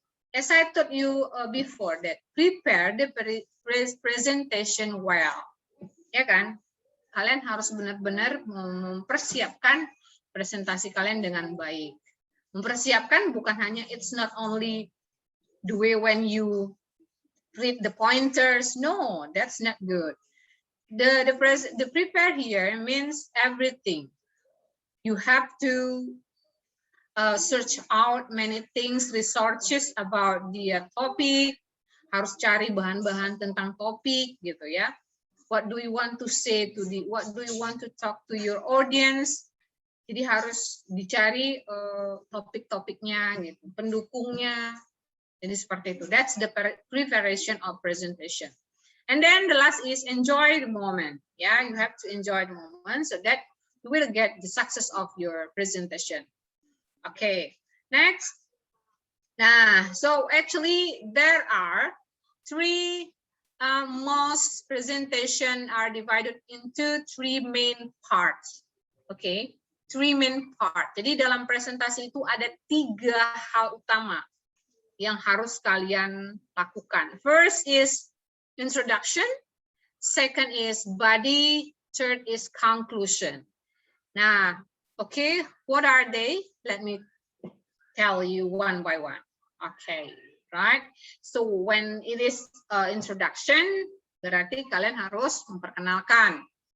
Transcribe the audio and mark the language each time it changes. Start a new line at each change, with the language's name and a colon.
English: As I told you before, that prepare the presentation well,
Indonesian: ya kan? Kalian harus benar-benar mempersiapkan presentasi kalian dengan baik. Mempersiapkan bukan hanya,
English: it's not only the way when you read the pointers. No, that's not good. The prepare here means everything. You have to search out many things, researches about the topic.
Indonesian: Harus cari bahan-bahan tentang topik, gitu ya.
English: What do you want to say what do you want to talk to your audience?
Indonesian: Jadi harus dicari topik-topiknya, gitu, pendukungnya. Jadi seperti itu.
English: That's the preparation of presentation. And then the last is enjoy the moment. Yeah, you have to enjoy the moment so that you will get the success of your presentation. Okay, next. Nah, so actually there are three most presentation are divided into three main parts. Okay, three main part.
Indonesian: Jadi dalam presentasi itu ada 3 hal utama yang harus kalian lakukan.
English: First is introduction, second is body, third is conclusion. Nah, okay, what are they? Let me tell you one by one. Okay, right? So when it is introduction,
Indonesian: berarti kalian harus memperkenalkan.